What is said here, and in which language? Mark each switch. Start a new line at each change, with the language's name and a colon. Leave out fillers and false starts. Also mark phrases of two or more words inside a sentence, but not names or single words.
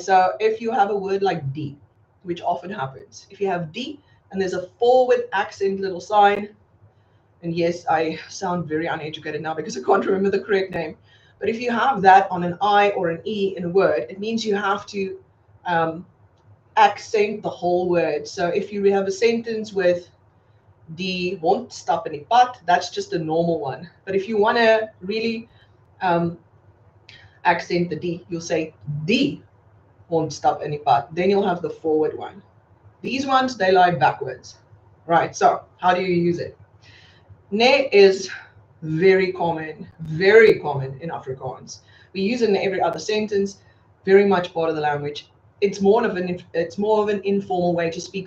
English: So if you have a word like D, which often happens, if you have D and there's a forward accent little sign, and yes, I sound very uneducated now because I can't remember the correct name, but if you have that on an I or an E in a word, it means you have to accent the whole word. So if you have a sentence with
Afrikaans: die hond stap in die pad,
English: that's just a normal one. But if you want to really accent the die, you'll say
Afrikaans: die hond stap in die pad.
English: Then you'll have the forward one. These ones, they lie backwards. Right, so how do you use it? Ne is very common in Afrikaans. We use it in every other sentence, very much part of the language. It's more of an informal way to speak.